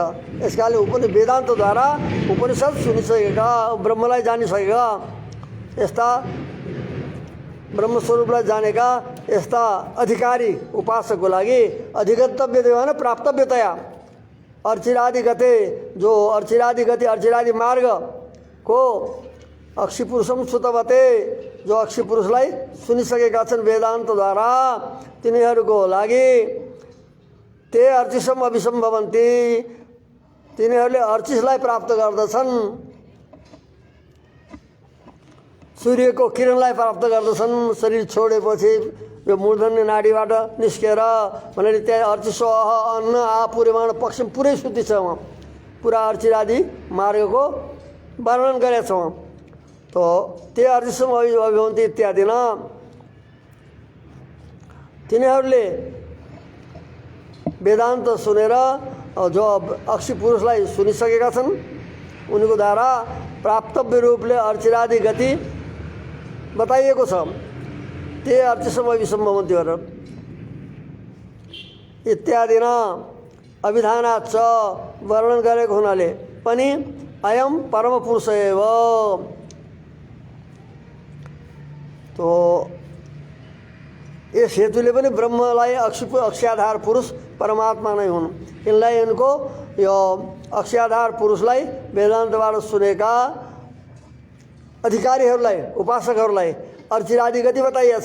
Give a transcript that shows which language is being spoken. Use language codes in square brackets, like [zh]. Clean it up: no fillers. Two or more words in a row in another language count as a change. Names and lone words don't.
[ne] यसकाले वेदान्तद्वारा उपनिषद सुनिसकेका ब्रह्मलाई जानिसकेका यस्ता ब्रह्मस्वरूपलाई जानेका यस्ता अधिकारी उपासकको लागि अधिगन्तव्य होइन प्राप्तव्यतया अर्चिरादि गते जो अर्चिरादि गति अर्चिरादि मार्ग को [sa] अक्षी पुरुषम श्रुतवते [ne] जो अक्षी पुरुषलाई सुनिसकेका छन् वेदान्तद्वारा तिनीहरूको लागि [sa] ते अर्चिसम अभिसम्भवन्ति [ne] तिनीहरूले अर्चिसलाई प्राप्त गर्दछन् सूर्यको किरणलाई प्राप्त गर्दछन् शरीर छोडेपछि यो मूर्धन्य नाडीबाट निस्केर भनेर त्यहाँ [sa] अर्चिसो अन्न आपुर्यमाण पक्ष [ne] पुरै श्रुति छ वहाँ पुरा अर्चिरादि मार्गको वर्णन गरेको छ वहाँ [sa] तो ते अर्चिसम अभिभवन्ति [ne] इत्यादि न तिनीहरूले वेदान्त सुनेर जो अक्षी पुरुषलाई सुनिसकेका छन् उनीको द्वारा प्राप्तव्य रूपले अर्चिरादि गति बताइएको छ [sa] ते अर्चिसम अभिसम्भवन्ति [ne] भनेर इत्यादि न अभिधानात् च वर्णन गरेको हुनाले पनि [sa] अयम परम पुरुष एव [ne] तो यस हेतुले पनि ब्रह्मलाई अक्षाधार पुरुष परमात्मा नै हुन्। यिनलाई यिनको यो अक्षाधार पुरुषलाई वेदान्तबाट सुनेका अधिकारीहरूलाई उपासकहरूलाई अर्चिरादि गति बताइएछ।